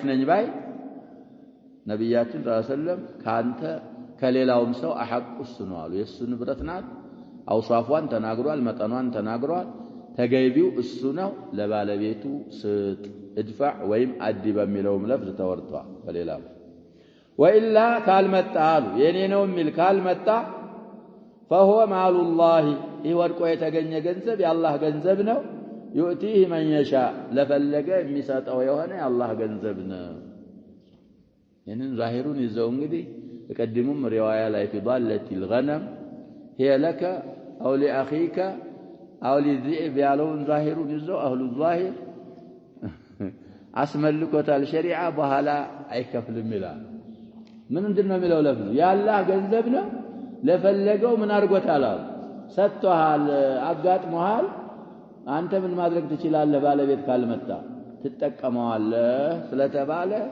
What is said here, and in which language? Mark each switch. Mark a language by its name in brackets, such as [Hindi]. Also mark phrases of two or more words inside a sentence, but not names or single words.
[Amharic] ነኝ ባይ ነብያችን [Arabic] صلى الله عليه وسلم [Amharic] ካንተ ከሌላውም ሰው አሐቁስ ነው አሉ የሱ ንብረት ናት አውሳፏን ተናግሯል መጠኗን ተናግሯል ተገይቢው እሱ ነው ለባለቤቱ ስጥ ادفع ወይም አዲ በሚለውም ለፍዝ ተወርቷል በሌላው وإلا ካልመጣ አሉ የኔ ነው የሚል ካልመጣ [Arabic] فهو مال الله [Amharic] ይወድቆ የተገኘ ገንዘብ የአላህ ገንዘብ ነው [Arabic] يؤتيه من يشاء [Amharic] ለፈለገ የሚሰጠው የሆነ የአላህ ገንዘብ ነው ይህንን ዛሂሩን ይዘው እንግዲህ ተቀድሙም ሪዋያ ላይ [Arabic] في ضالة الغنم هي لك أو لأخيك أو للذئب [Amharic] ያለውን ዛሂሩን ይዘው [Arabic] أهل الظاهر [Amharic] አስመልኮታል ሸሪዓ በኋላ አይከፍልም ይላል ምን እንደነው የሚለው ለፍዙ ያላህ ገንዘብ ነው ለፈለገው ምን አርጎታል ሰጥቷል አጋጥሞሃል አንተ ምን ማድረግ ትችላለህ ባለቤት ካልመጣ ትጠቀመዋለህ ስለተባለ